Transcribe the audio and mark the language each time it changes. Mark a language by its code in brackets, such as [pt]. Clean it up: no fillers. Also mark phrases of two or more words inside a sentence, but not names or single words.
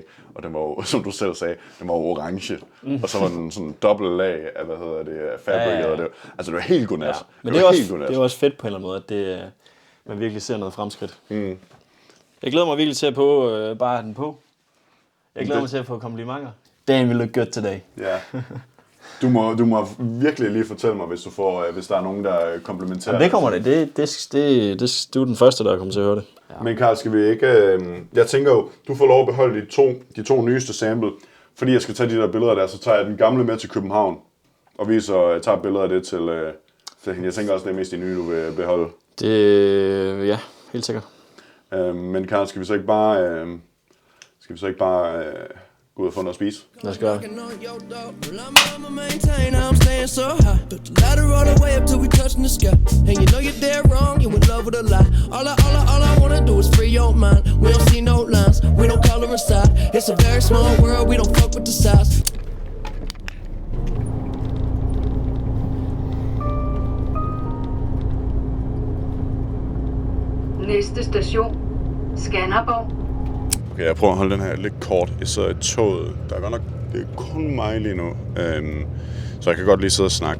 [da] Og den var jo, som du selv sagde, den var jo orange. Og så var den sådan dobbelt lag af, fabric, og det, altså det var helt godnat. Ja. Men det er også fedt på en eller anden måde, at man virkelig ser noget fremskridt. Jeg glæder mig virkelig til at bare have den på. Jeg glæder mig til at få komplimenter. [en] Damn, you look good today. [da] Ja. Du må virkelig lige fortælle mig, hvis der er nogen, der komplementerer. Jamen, det kommer det. Du er den første, der kommer til at høre det. Ja. Men Carl, skal vi ikke... jeg tænker jo, du får lov at beholde de to nyeste sample. Fordi jeg skal tage de der billeder der, så tager jeg den gamle med til København. Og jeg tager billeder af det til hende. Jeg tænker også, det er mest de nye, du vil beholde. Det... Ja, helt sikkert. Men Carl, skal vi så ikke bare gå ud og få noget at spise? Lad os gøre det. [en] I'm staying so high. Put the ladder all the way up till we touching the sky. And you know you're dead wrong, you in love with a lie. All I wanna do is free your mind. We don't see no lines, we don't color inside. It's a very small world, we don't fuck with the size. [da] Næste station, Skanderborg. Okay, jeg prøver at holde den her lidt kort. Jeg sidder i toget. Der er godt nok, det er kun mig lige nu. Så jeg kan godt lige sidde og snakke.